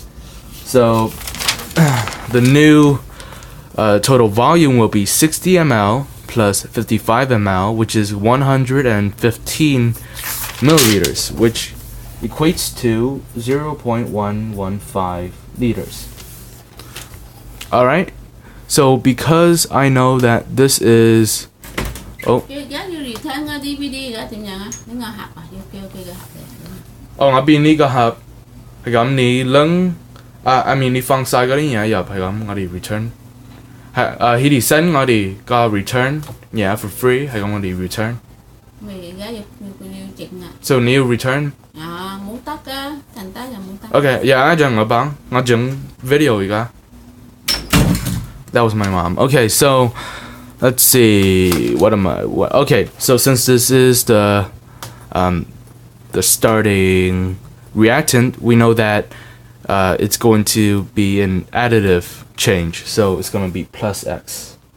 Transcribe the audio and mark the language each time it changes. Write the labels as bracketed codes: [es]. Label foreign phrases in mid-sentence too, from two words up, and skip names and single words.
[en] So the new total volume will be 60 ml plus 55 ml, which is 115 milliliters, which equates to 0.115 liters. Alright, so because I know that this is... [yue] Oh, ngã 邊呢個盒係咁，你拎你放晒嗰啲嘢入係咁，我哋 return 係佢哋 send 我哋個 [en] return for free [yue] 係咁，我哋 return。So 你要 return？冇得㗎，陣間就冇得。Okay， 有一陣我整 video 而家。 [en] That was my mom. Okay, so let's see. Okay, so since this is the starting reactant, we know that it's going to be an additive change, so it's going to be plus X.